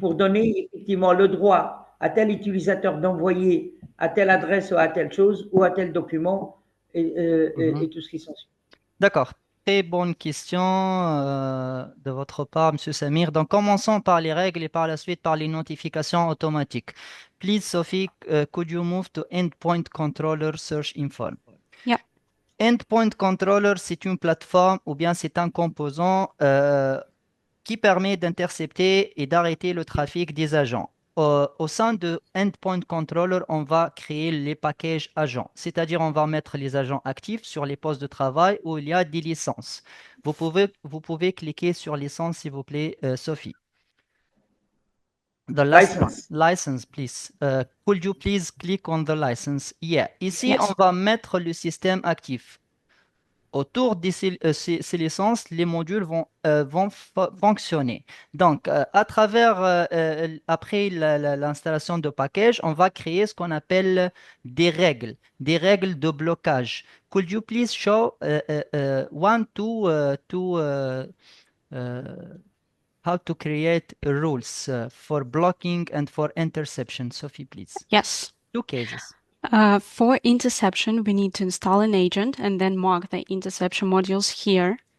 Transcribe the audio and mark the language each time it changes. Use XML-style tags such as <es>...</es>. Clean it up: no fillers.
<fr>pour donner effectivement le droit à tel utilisateur d'envoyer à telle adresse ou à telle chose ou à tel document Mhm. et tout ce qui s'ensuit. D'accord. Très bonne question de votre part, Monsieur Samir. Donc, commençons par les règles et par la suite par les notifications automatiques.</fr> <en>Please, Sophie, could you move to Endpoint Controller Search Info? Yeah.</en> <fr>Endpoint Controller, c'est une plateforme ou bien c'est un composant qui permet d'intercepter et d'arrêter le trafic des agents. Au sein de Endpoint Controller, on va créer les packages agents, c'est-à-dire on va mettre les agents actifs sur les postes de travail où il y a des licences. Vous pouvez cliquer sur licence, s'il vous plaît, Sophie.</fr> <en>The last one, License. license, please. Could you please click on the license? Yeah.</en> <fr>Ici, on</fr> <en>Yes.</en> <fr>va mettre le système actif. Autour de ces licences, les modules vont fonctionner. Donc, à travers, après l'installation de package, on va créer ce qu'on appelle des règles de blocage.</fr> <en>Could you please show one, uh, how to create rules for blocking and for interception? Sophie, please. Yes. Two cases. For interception, we need to install an agent and then mark the interception modules here.</en>